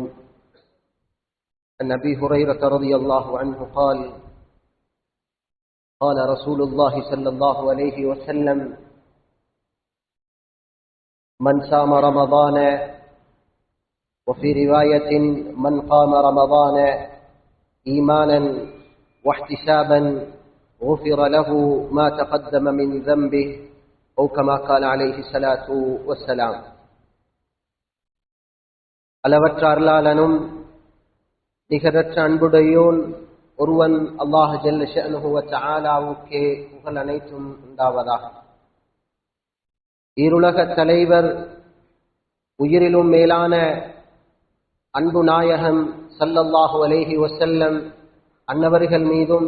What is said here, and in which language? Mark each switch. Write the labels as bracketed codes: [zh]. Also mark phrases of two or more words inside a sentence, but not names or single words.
[ar] عن أبي هريرة رضي الله عنه قال: قال رسول الله صلى الله عليه وسلم: من صام رمضان، وفي رواية من قام رمضان إيمانا واحتسابا غفر له ما تقدم من ذنبه، أو كما قال عليه الصلاة والسلام. [ta] அளவற்ற அருளாளனும் நிகரற்ற அன்புடையோன் ஒருவன் [ar] الله جل شأنه [ta] வ தஆலாவுக்கே புகழ் அனைத்தும் உண்டாவதாக. ஈருலக தலைவர், உயிரிலும் மேலான அன்பு நாயகம் [ar] صلى الله عليه وسلم [ta] அன்னவர்கள் மீதும்